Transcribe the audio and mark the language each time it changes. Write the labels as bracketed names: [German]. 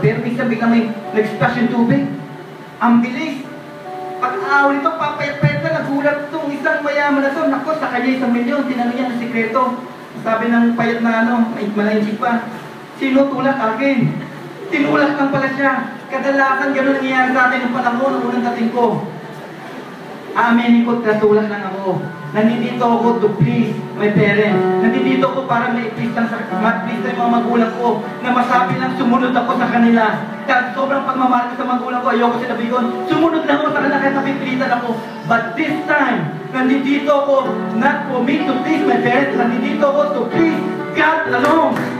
[Filipino] Pero minsan biglang may nag-splash yung tubig. Ang bilis. Pag-aawal ito, papayat-payat na, nagulat itong isa. isang mayaman na to, nako, sa kanya 1,000,000, tinanong niya ng sikreto. Sabi ng payat na malansik pa, sino tulak akin? Tinulak lang pala siya. Kadalasan gano'n nangyayari sa atin ng panahon ng unang dating ko. Aaminin ko, natulak lang ako. [English] Nandito ako to please my parents. [Filipino] Nandito ako para ma-please lang yung mga magulang ko, na masabi lang sumunod ako sa kanila. Kahit sobrang pagmamahal ko sa magulang ko, ayoko sila bigon, sumunod lang ako sa kanila kahit napipilitan ako. [English] But this time, nandito ako not for me to please my parents, nandito ako to please God alone.